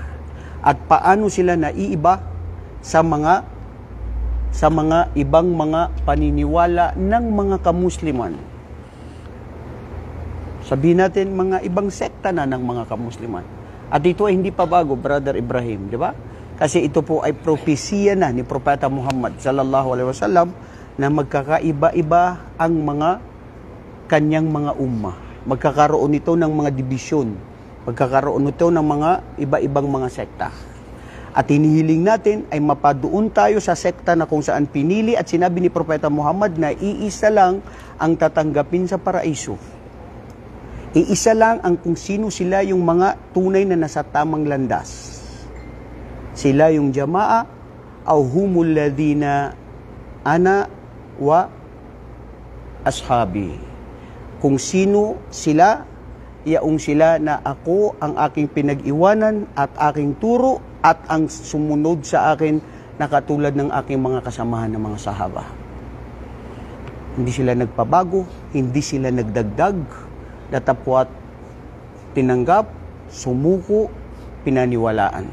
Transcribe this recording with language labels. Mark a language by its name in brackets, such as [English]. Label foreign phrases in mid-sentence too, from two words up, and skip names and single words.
[Filipino] At paano sila naiiba sa mga ibang mga paniniwala ng mga kamusliman. Sabihin natin mga ibang sekta na ng mga kamusliman. At ito ay hindi pa bago, Brother Ibrahim, di ba? Kasi ito po ay propesiya na ni Propeta Muhammad [Arabic] صلى الله عليه وسلم [Filipino] na magkakaiba-iba ang mga kanyang mga ummah. Magkakaroon ito ng mga dibisyon. Magkakaroon ito ng mga iba-ibang mga sekta. At hinihiling natin ay mapadoon tayo sa sekta na kung saan pinili at sinabi ni Propeta Muhammad na iisa lang ang tatanggapin sa paraiso. Iisa lang ang kung sino sila yung mga tunay na nasa tamang landas. Sila yung [Arabic] جماعة أو هم الذين أنا وأصحابي. [Filipino] Kung sino sila, yaong sila na ako ang aking pinag-iwanan at aking turo at ang sumunod sa akin na katulad ng aking mga kasamahan ng mga sahaba. Hindi sila nagpabago, hindi sila nagdagdag, datapwat tinanggap, sumuko, pinaniwalaan.